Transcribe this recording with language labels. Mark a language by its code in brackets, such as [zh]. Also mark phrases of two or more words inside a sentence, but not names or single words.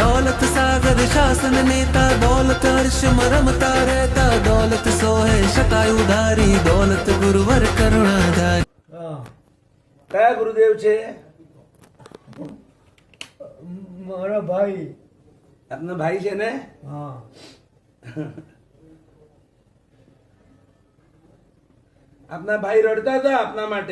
[hi] दौलत सागर शासन नेता दौलत हर्ष मरमता रहता दौलत सोहे शतायु धारी दौलत गुरुवर करुणाधारी। [gu] કયા ગુરુદેવ છે? મારા ભાઈ। આપના ભાઈ છે ને? હા। આપના ભાઈ રડતા હતા આપના માટે?